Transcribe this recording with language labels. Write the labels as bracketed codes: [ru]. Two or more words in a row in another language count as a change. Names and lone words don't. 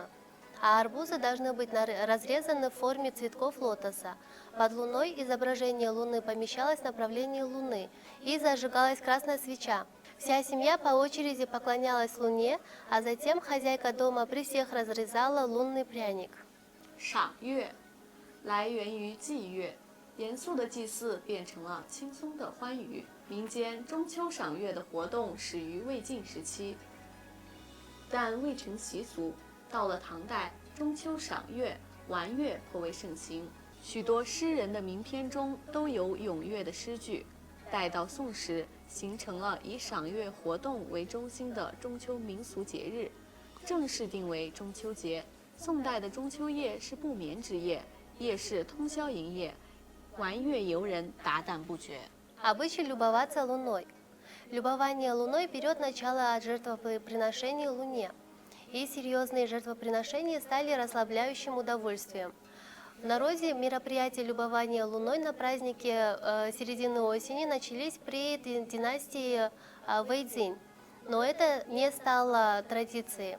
[ru] А арбузы должны быть разрезаны в форме цветков лотоса. Под луной изображение Луны помещалось в направлении Луны и зажигалась красная свеча. Вся семья по очереди поклонялась Луне, а затем хозяйка дома при всех разрезала лунный пряник. [zh] 赏月来源于祭月， 严肃的祭祀变成了轻松的欢愉。民间中秋赏月的活动始于魏晋时期，但未成习俗。到了唐代，中秋赏月、玩月颇为盛行，许多诗人的名篇中都有咏月的诗句。待到宋时，形成了以赏月活动为中心的中秋民俗节日，正式定为中秋节。宋代的中秋夜是不眠之夜，夜市通宵营业，玩月游人达旦不绝。 [ru] Обычай любоваться луной. Любование луной берет начало от жертвоприношений Луне, и серьезные жертвоприношения стали расслабляющим удовольствием. В народе мероприятия любования луной на празднике середины осени начались при династии Вэйцзинь, но это не стало традицией.